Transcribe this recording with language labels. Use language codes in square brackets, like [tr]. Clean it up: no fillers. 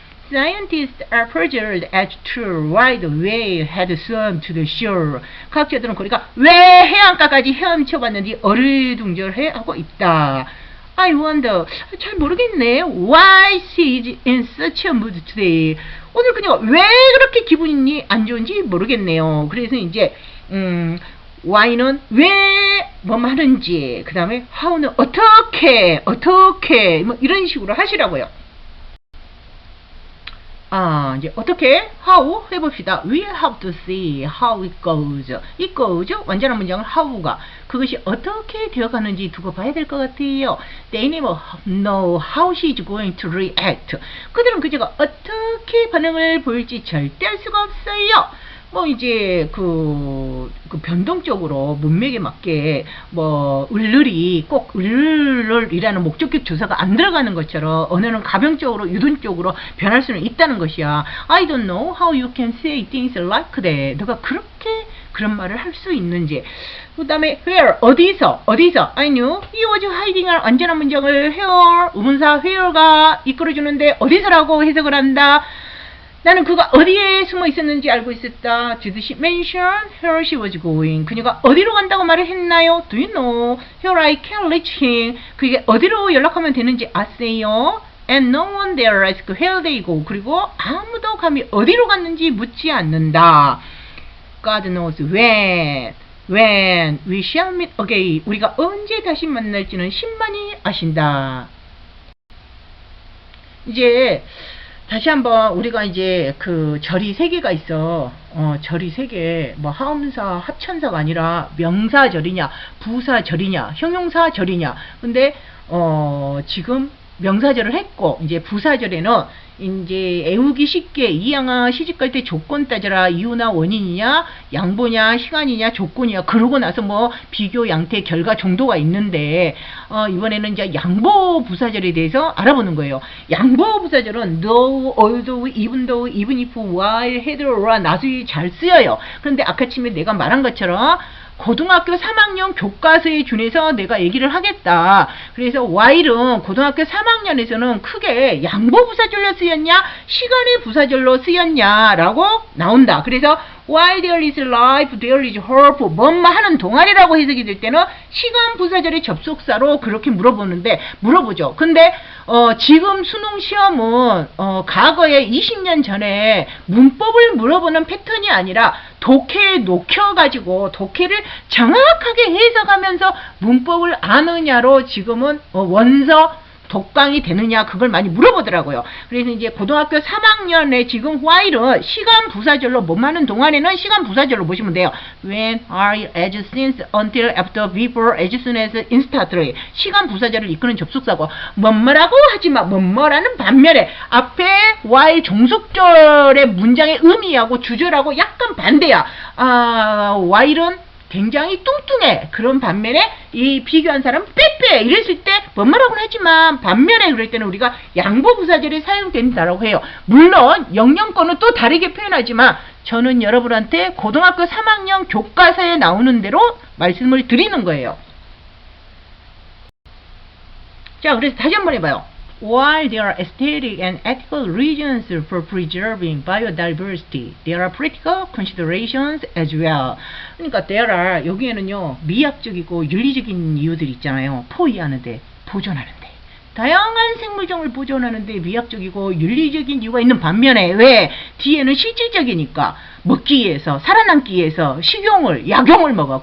[en] Scientists are puzzled as to why the whale had swum to the shore. [ko] 과학자들은 그러니까 왜 해안가까지 헤엄쳐봤는지 어리둥절해하고 있다. [en] I wonder. [ko] 잘 모르겠네. [en] Why she is in such a mood today. [ko] 오늘 그녀가 왜 그렇게 기분이 안 좋은지 모르겠네요. 그래서 이제 why는 왜 뭐 하는지, 그 다음에 how는 어떻게 뭐 이런 식으로 하시라고요. 이제 어떻게 how 해봅시다. [en] We have to see how it goes. It goes [ko] 완전한 문장은 how가 그것이 어떻게 되어가는지 두고 봐야 될 것 같아요. [en] They never know how she is going to react. [ko] 그들은 그녀가 어떻게 반응을 보일지 절대 알 수가 없어요. 뭐 이제 그 변동적으로 문맥에 맞게 뭐 을을이 꼭 을을이라는 목적격 조사가 안 들어가는 것처럼 언어는 가변적으로 유동적으로 변할 수는 있다는 것이야. [en] I don't know how you can say things like that. [ko] 너가 그렇게 그런 말을 할 수 있는지. 그 다음에 where 어디서 [en] I knew he was hiding [ko] 을 완전한 문장을 where 의문사 where가 이끌어주는데 어디서라고 해석을 한다. 나는 그가 어디에 숨어 있었는지 알고 있었다. [en] Did she mention where she was going? [ko] 그녀가 어디로 간다고 말을 했나요? [en] Do you know where I can reach him? [ko] 그게 어디로 연락하면 되는지 아세요? [en] And no one there asked where they go. [ko] 그리고 아무도 감히 어디로 갔는지 묻지 않는다. [en] God knows when we shall meet again. [ko] 우리가 언제 다시 만날지는 신만이 아신다. 이제 다시 한번 우리가 이제 그 절이 3개가 있어. 절이 3개. 뭐 하음사, 합천사가 아니라 명사절이냐, 부사절이냐, 형용사절이냐. 근데 지금 명사절을 했고 이제 부사절에는 이제 애우기 쉽게 이양아 시집갈 때 조건 따져라. 이유나 원인이냐, 양보냐, 시간이냐, 조건이냐. 그러고 나서 뭐 비교, 양태, 결과 정도가 있는데 이번에는 이제 양보 부사절에 대해서 알아보는 거예요. 양보 부사절은 though, although, even though, even if, while, had, or, not이 잘 쓰여요. 그런데 아까 침에 내가 말한 것처럼 고등학교 3학년 교과서에 준해서 내가 얘기를 하겠다. 그래서 while은 고등학교 3학년에서는 크게 양보 부사절로 쓰였냐, 시간의 부사절로 쓰였냐라고 나온다. 그래서 [en] while there is life, there is hope, [ko] 뭔마 하는 동안이라고 해석이 될 때는 시간 부사절의 접속사로 그렇게 물어보죠. 근데 지금 수능 시험은 과거에 20년 전에 문법을 물어보는 패턴이 아니라 독해에 녹혀가지고 독해를 정확하게 해석하면서 문법을 아느냐로 지금은 원서 독강이 되느냐 그걸 많이 물어보더라고요. 그래서 이제 고등학교 3학년에 지금 while은 시간 부사절로 뭐하는 동안에는 시간 부사절로 보시면 돼요. [en] When, are, as, since, until, after, before, as soon as, instantly. [ko] 시간 부사절을 이끄는 접속사고 뭐뭐라고 하지만 뭐뭐라는 반면에 앞에 while 종속절의 문장의 의미하고 주절하고 약간 반대야. while은 굉장히 뚱뚱해. 그런 반면에 이 비교한 사람은 빼빼 이랬을 때 뭐라고는 하지만 반면에 그럴 때는 우리가 양보부사절이 사용된다라고 해요. 물론 영영권은 또 다르게 표현하지만 저는 여러분한테 고등학교 3학년 교과서에 나오는 대로 말씀을 드리는 거예요. 자, 그래서 다시 한번 해봐요. [en] While there are aesthetic and ethical reasons for preserving biodiversity, there are practical considerations as well. [ko] 그러니까 there are 여기에는요 미학적이고 윤리적인 이유들이 있잖아요. 포위하는데, 보존하는데. 다양한 생물종을 보존하는데 미학적이고 윤리적인 이유가 있는 반면에 왜? 뒤에는 실질적이니까 먹기 위해서, 살아남기 위해서 식용을, 약용을 먹어.